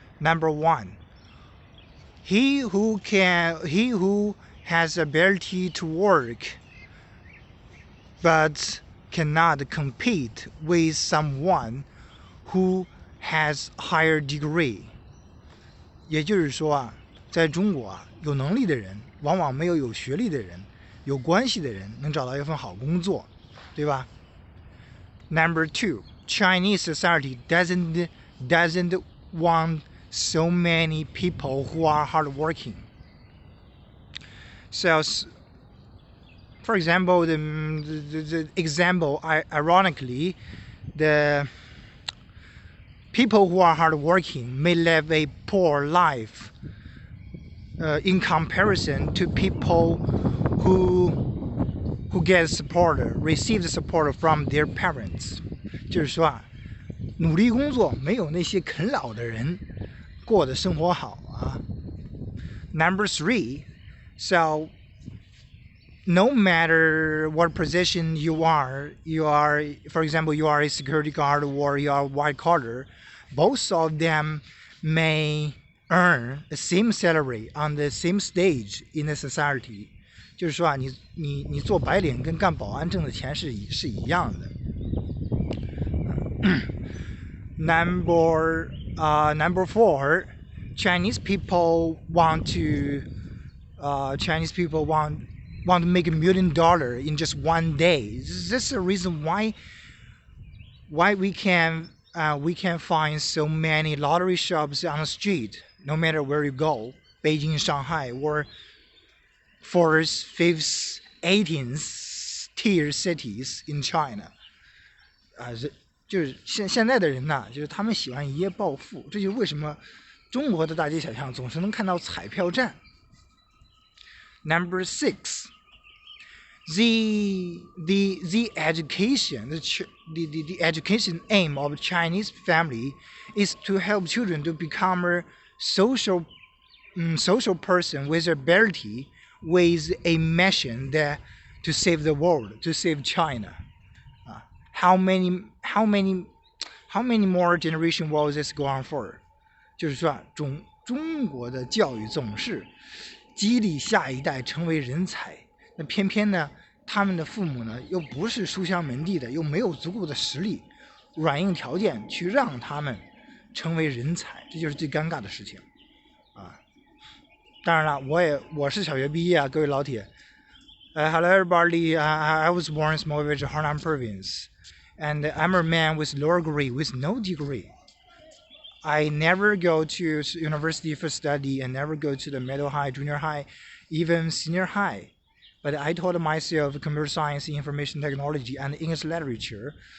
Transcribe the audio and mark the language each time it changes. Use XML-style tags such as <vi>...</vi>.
<en>Number 1, he who has ability to work but cannot compete with someone who has higher degree.</en> <zh>也就是说啊，在中国啊，有能力的人往往没有学历的人、有关系的人能找到一份好工作，对吧？</zh> <en>Number 2, Chinese society doesn't want so many people who are hardworking. So, for example, the example, ironically, the people who are hardworking may live a poor life in comparison to people who get support, receive support from their parents.</en> <zh>就是说啊，努力工作没有那些啃老的人过的生活好啊。</zh> <en>Number 3, so no matter what position you are, for example, you are a security guard or you are a white collar, both of them may earn the same salary on the same stage in the society.</en> <zh>就是说啊，你做白领跟干保安挣的钱是一样的。</zh> <en>Number 4, Chinese people want to make $1 million in just one day. This is the reason why we can find so many lottery shops on the street, no matter where you go, Beijing, Shanghai, or 4th, 5th, 18th tier cities in China.</en> <zh>就是现在的人呐，就是他们喜欢一夜暴富，这就是为什么中国的大街小巷总是能看到彩票站。</zh> <en>Number 6. The education aim of Chinese family is to help children to become a social person with ability, with a mission that to save the world, to save China. How many more generation will this go on for?</en> <zh>就是说中国的教育总是激励下一代成为人才，那偏偏呢，他们的父母呢又不是书香门第的，又没有足够的实力、软硬条件去让他们成为人才，这就是最尴尬的事情啊！当然了，我是小学毕业啊，各位老铁。</zh> <en>Hello everybody, I was born in small village Henan province, and I'm a man with lower degree, with no degree.I never go to university for study and never go to the middle high, junior high, even senior high. But I taught myself computer science, information technology, and English literature.</en>